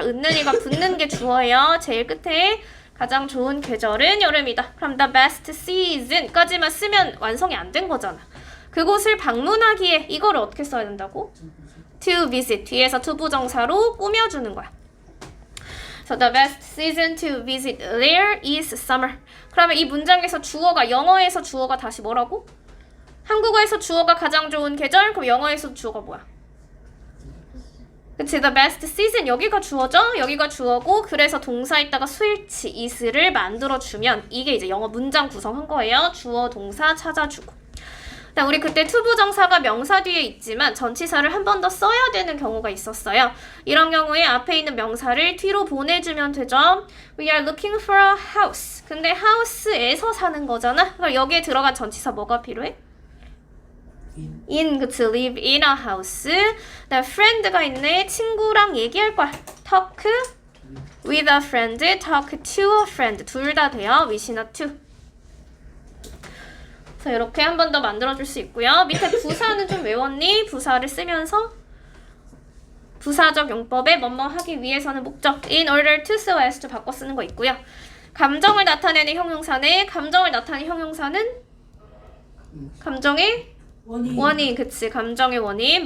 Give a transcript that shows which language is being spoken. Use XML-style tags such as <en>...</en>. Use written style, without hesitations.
<ko>있는 이가 붙는 게 주어예요. 제일 끝에 가장 좋은 계절은 여름이다. 그럼</ko> <en>the best season</en> <ko>까지만 쓰면 완성이 안 된 거잖아. 그곳을 방문하기에 이거를 어떻게 써야 된다고?</ko> <en>to visit.</en> <ko>뒤에서 투부정사로 꾸며주는 거야.</ko> <en>So the best season to visit there is summer.</en> <ko>그러면 이 문장에서 주어가 영어에서 주어가 다시 뭐라고? 한국어에서 주어가 가장 좋은 계절? 그럼 영어에서 주어가 뭐야? 그치,</ko> <en>the best season</en> <ko>여기가 주어죠? 여기가 주어고 그래서 동사 있다가 수일치 is를 만들어주면 이게 이제 영어 문장 구성한 거예요. 주어, 동사 찾아주고. 우리 그때 투부정사가 명사 뒤에 있지만 전치사를 한 번 더 써야 되는 경우가 있었어요. 이런 경우에 앞에 있는 명사를 뒤로 보내주면 되죠.</ko> <en>We are looking for a house.</en> <ko>근데 house에서 사는 거잖아. 그럼 여기에 들어간 전치사 뭐가 필요해?</ko> <en>in,</en> <ko>그치,</ko> <en>live in a house.</en> <ko>그다음 friend가 있네. 친구랑 얘기할 거야.</ko> <en>talk with a friend, talk to a friend.</en> <ko>둘 다 돼요. wish나 to. 그래서 이렇게 한 번 더 만들어줄 수 있고요. 밑에 부사는 좀 외웠니? 부사를 쓰면서 부사적 용법에 뭐뭐 하기 위해서는 목적</ko> <en>in order to so as to</en> <ko>바꿔 쓰는 거 있고요. 감정을 나타내는 형용사네. 감정을 나타내는 형용사는 감정의 원인. 그치. 감정의 원인.</ko>